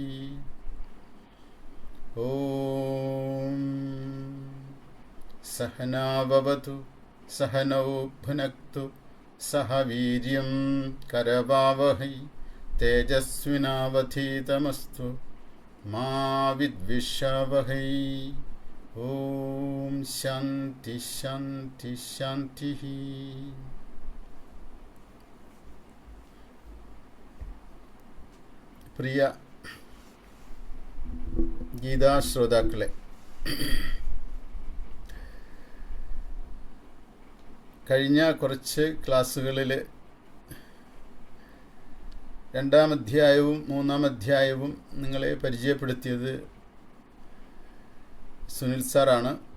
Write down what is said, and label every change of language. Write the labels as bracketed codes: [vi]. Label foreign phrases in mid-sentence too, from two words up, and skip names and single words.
[sa] ओम सहना भवतु सहनौ भुनक्तु सह वीर्यं करवावहै तेजस्विनावधीतमस्तु मा विद्विषावहै। ओम शांति शांति शांति। [ml] പ്രിയ ഗീതാശ്രോതാക്കളെ, കഴിഞ്ഞ കുറച്ച് ക്ലാസ്സുകളിൽ രണ്ടാം അധ്യായവും മൂന്നാം അധ്യായവും നിങ്ങളെ പരിചയപ്പെടുത്തിയത് സുനിൽ സാറാണ്.